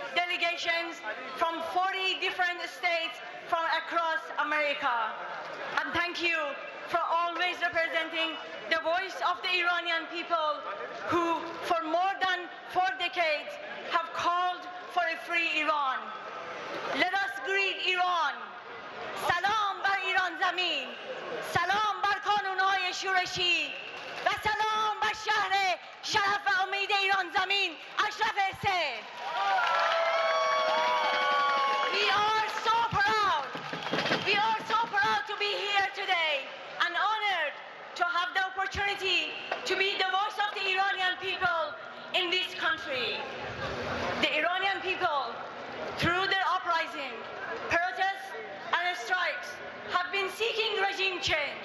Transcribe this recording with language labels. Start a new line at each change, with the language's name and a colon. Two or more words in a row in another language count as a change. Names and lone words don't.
English: delegations from 40 different states from across America. And thank you for always representing the voice of the Iranian people who, for more than 4 decades, have called for a free Iran. Let us greet Iran.
Persian: سلام بر ایران زمین. سلام بر کانون‌های شورشی. و سلام بر شهر شرف و امید ایران زمین اشرف-سه.
English: We are so proud. We are so proud to be here today and honored to have the opportunity to be the voice of the Iranian people in this country. The Iranian people, through their uprising, protests and strikes, have been seeking regime change.